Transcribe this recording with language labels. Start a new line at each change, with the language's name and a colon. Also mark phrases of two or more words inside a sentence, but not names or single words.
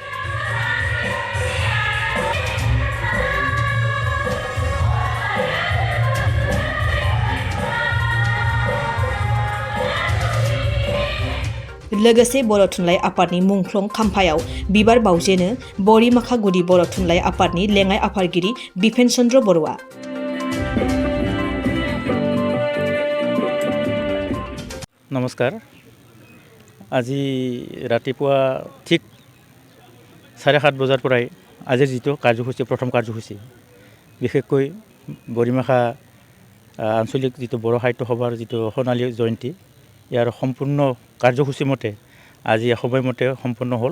Bodo: लोगोसे बर' थुनलाइ आफादनि मुंख्लं खाम्फायाव बिबार बावजेनो बरिमाखा गुदि बर' थुनलाइ आफादनि लेङाइ आफादगिरि बिपेन चन्द्र बर'आ। नमस्कार।
Assamese: আজি ৰাতিপুৱা ঠিক 7:30 বজাৰ পৰাই আজিৰ যিটো কাৰ্যসূচী প্ৰথম কাৰ্যসূচী বিশেষকৈ বৰিমাখা আঞ্চলিক যিটো বড়ো সাহিত্য সভাৰ যিটো সোণালী জয়ন্তী ইয়াৰ সম্পূৰ্ণ কাৰ্যসূচী মতে আজি সময়মতে সম্পন্ন হ'ল।